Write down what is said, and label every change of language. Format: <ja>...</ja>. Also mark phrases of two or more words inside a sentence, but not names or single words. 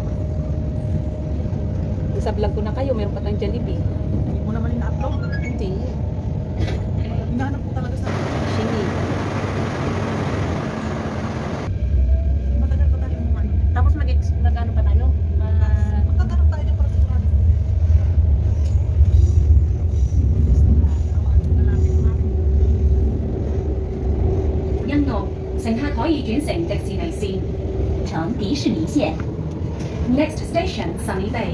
<tl>Sa vlog ko na kayo, meron pa tayong Jollibee. Hindi mo naman ina-upload. Hindi. Hinahanap ko talaga sa Shini. matagal pa tayo mo ano. Tapos mag-ano pa tayo? Magtatanong tayo ng para sigurado.</tl> <yue>因路乘客可以轉乘迪士尼線，乘迪士尼線。</yue> <en>Next station, Sunny Bay.</en>